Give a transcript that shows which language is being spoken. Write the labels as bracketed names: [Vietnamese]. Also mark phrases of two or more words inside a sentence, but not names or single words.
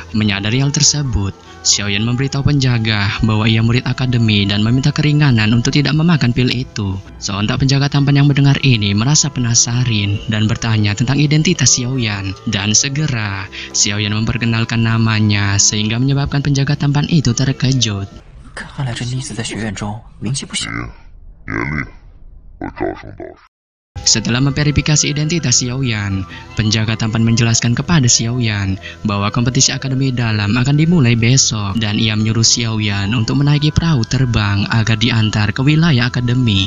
[Indonesian] Menyadari hal tersebut, Xiaoyan memberitahu penjaga bahwa ia murid akademi dan meminta keringanan untuk tidak memakan pil itu. Sontak penjaga tampan yang mendengar ini merasa penasaran dan bertanya tentang identitas Xiaoyan, dan segera Xiaoyan memperkenalkan namanya sehingga menyebabkan penjaga tampan itu terkejut. [Chinese] 看来这妮子在学院中名气不小。 [Indonesian] Setelah memverifikasi identitas Xiaoyan, penjaga tampan menjelaskan kepada Xiaoyan bahwa kompetisi akademi dalam akan dimulai besok, dan ia menyuruh Xiaoyan untuk menaiki perahu terbang agar diantar ke wilayah akademi.